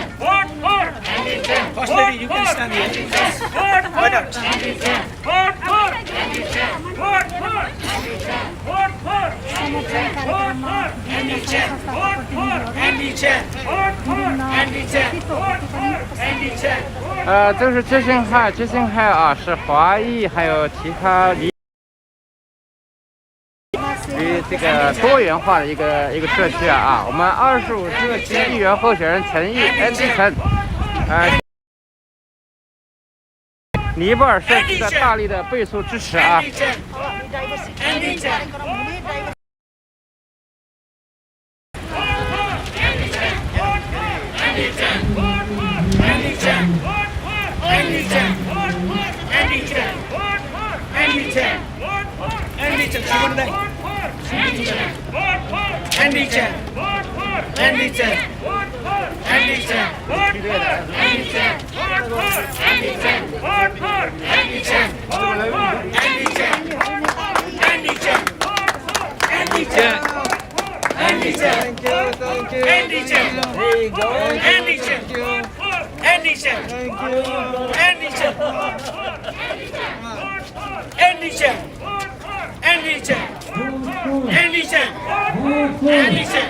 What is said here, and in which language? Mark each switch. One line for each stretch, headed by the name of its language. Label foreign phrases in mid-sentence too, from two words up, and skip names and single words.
English: Vote for Andy Chen. First lady, you can stand here. Vote for Andy Chen. Vote for Andy Chen. Vote for Andy Chen. Vote for Andy Chen. Vote for Andy Chen. Vote for Andy Chen. Vote for Andy Chen. Vote for Andy Chen.
Chinese: 这是知青派啊，是华裔还有其他这个多元化的一个社区啊。我们25社区议员候选人陈毅 Andy Chen，尼泊尔社区的大力的背书支持啊。
English: Andy Chen. Andy Chen. Andy Chen. Andy Chen. Andy Chen. Andy Chen. Andy Chen. Andy Chen. Andy Chen. Andy Chen. Andy Chen. Andy Chen. Andy Chen. Andy Chen. Andy Chen. Andy Chen. Andy Chen. Andy Chen. Andy Chen. There you go. Andy Chen. Andy Chen. Andy Chen. Andy Chen. Andy Chen. Andy Chen. Andy Chen.